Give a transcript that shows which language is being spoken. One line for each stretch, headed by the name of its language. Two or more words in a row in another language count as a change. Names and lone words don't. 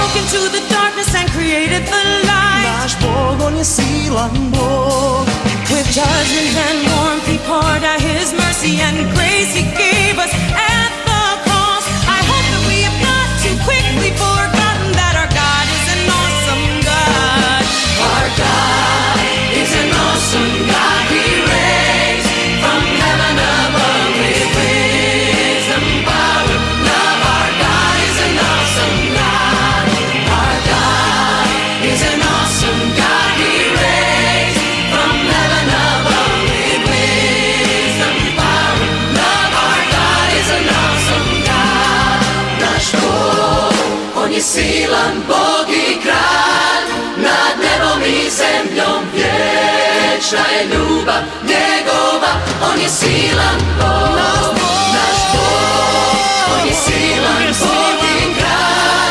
English: into the darkness and created the light.
Croatian: Naš Bog, on je silan Bog.
English: With judgment and warmth he poured out his mercy and grace he gave us at the cross. I hope that we have not too quickly forgotten that our God is an awesome God. Our God is an awesome God. He reigns from heaven above with wisdom, power, love. Our God is an awesome God. Our God is an awesome God. He reigns from heaven above with wisdom, power, love. Our God is an awesome God.
Croatian: Naš Bog, on je silan Bog i kralj. Nad nebom i zemljom vječna je ljubav njegova. On je silan Bog, naš Bog. On je silan Bog i kralj.